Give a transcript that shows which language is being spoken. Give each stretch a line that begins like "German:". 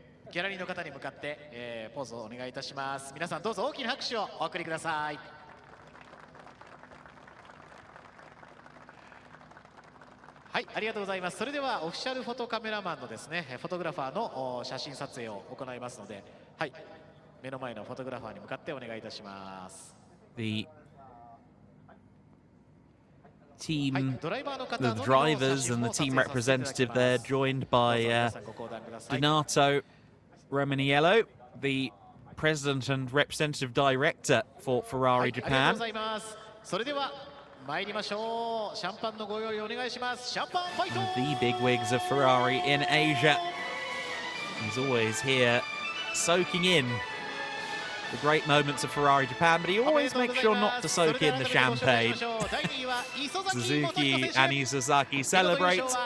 Japanese: ギャラリーの方に向かってポーズをお願いいたします。皆さんどうぞ大きな拍手をお送りください。はい、ありがとうございます。それではオフィシャルフォトカメラマンのですね、フォトグラファーの写真撮影を行いますので、はい、目の前のフォトグラファーに向かってお願いいたします。
English: The team, the drivers and the team representative there, joined by Donato Romaniello, the president and representative director for Ferrari Japan.
Japanese: それでは参りましょう。シャンパンのご用意お願いします。シャンパンファイト。
English: The bigwigs of Ferrari in Asia. He's always here soaking in the great moments of Ferrari Japan, but he always makes sure not to soak in the champagne. Suzuki and Isasaki celebrate.